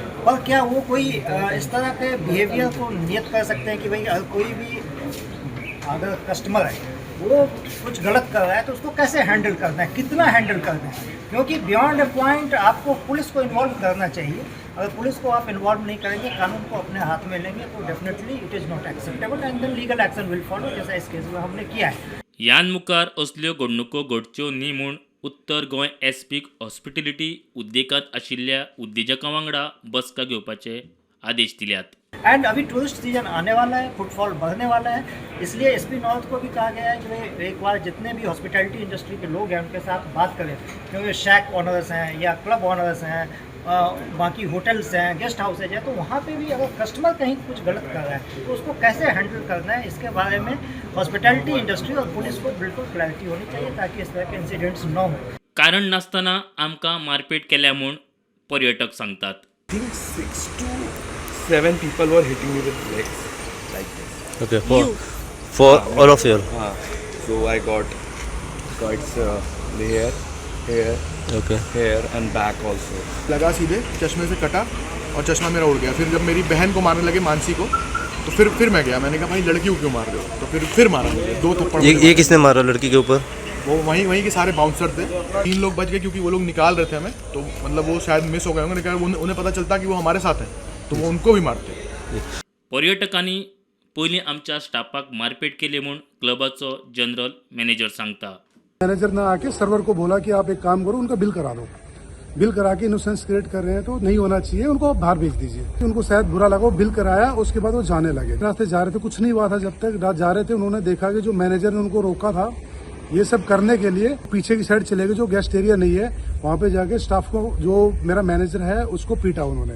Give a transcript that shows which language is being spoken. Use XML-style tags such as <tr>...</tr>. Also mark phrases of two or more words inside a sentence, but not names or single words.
<hi>पर क्या वो कोई इस तरह के बिहेवियर को नियत कर सकते हैं कि भाई कोई भी अगर कस्टमर है वो कुछ गलत कर रहा है तो उसको कैसे हैंडल करना है, कितना हैंडल करना है? क्योंकि</hi> <en>beyond a point</en> <hi>आपको पुलिस को इन्वॉल्व करना चाहिए। अगर पुलिस को आप इन्वॉल्व नहीं करेंगे, कानून को अपने हाथ में लेंगे, तो</hi> <en>definitely it is not acceptable and then legal action will follow,</en> <hi>जैसा इस केस में हमने किया है।</hi> <kok>यान मुखार असल्यो घडणुको घडच्यो न्ही म्हूण उत्तर गोंय एसपीक हॉस्पिटॅलिटी उद्देगांत आशिल्ल्या उद्देजकां वांगडा बसका घेवपाचे आदेश दिल्यात।</kok> <hi>एंड अभी</hi> <en>tourist season</en> <hi>आने वाला है, फुटफॉल बढ़ने वाला है, इसलिए</hi> <en>SP North</en> <hi>को भी कहा गया है कि भाई एक बार जितने भी</hi> <en>hospitality industry</en> <hi>के लोग हैं उनके साथ बात करें, क्योंकि</hi> <en>shack owners</en> <hi>हैं या</hi> <en>club owners</en> <hi>हैं, बाकी होटल्स हैं,</hi> <en>guest houses</en> <hi>हैं, तो वहाँ पे भी अगर कस्टमर कहीं कुछ गलत कर रहा है तो उसको कैसे हैंडल करना है, इसके बारे में</hi> <en>hospitality industry</en> <hi>और पुलिस को बिल्कुल क्लैरिटी होनी चाहिए ताकि इस तरह के इंसिडेंट्स न हो।</hi> <kok>कारण नासतना आमकां मारपेट केल्या म्हूण पर्यटक सांगतात।</kok> <en>I think 6 to 7 people were hitting me with legs like this. Okay, for all of you. So I got cuts here, Okay. here and back also.</en> <hi>लगा सीधे चश्मे से कटा और चश्मा मेरा उड़ गया। फिर जब मेरी बहन को मारने लगे, मानसी को, तो फिर मैं गया। मैंने कहा भाई लड़की को क्यों मार रहे हो? तो फिर मारा मुझे 2 थप्पड़। ये किसने मारा लड़की के ऊपर? वो वहीं के सारे बाउंसर थे। 3 लोग बच गए क्योंकि वो लोग निकाल रहे थे हमें, तो मतलब वो शायद मिस हो गए होंगे। उन्हें पता चलता कि वो हमारे साथ हैं तो वो उनको भी मारते।</hi> <kok>पर्यटकांनी पयलीं आमच्या स्टाफाक मारपेट केली म्हूण क्लबाचो जनरल मॅनेजर सांगता।</kok> <hi>मैनेजर ने आके सर्वर को बोला कि आप एक काम करो, उनका बिल करा दो। बिल करा के</hi> <en>innocence create</en> <hi>कर रहे हैं तो नहीं होना चाहिए, उनको बाहर भेज दीजिए। उनको शायद बुरा लगा, बिल कराया, उसके बाद वो जाने लगे। रास्ते जा रहे थे, कुछ नहीं हुआ था। जब तक जा रहे थे उन्होंने देखा कि जो मैनेजर ने उनको रोका था ये सब करने के लिए, पीछे की साइड चले गए, जो</hi> <en>guest area</en> <hi>नहीं है वहाँ पे जाके स्टाफ को, जो मेरा मैनेजर है उसको पीटा उन्होंने।</hi>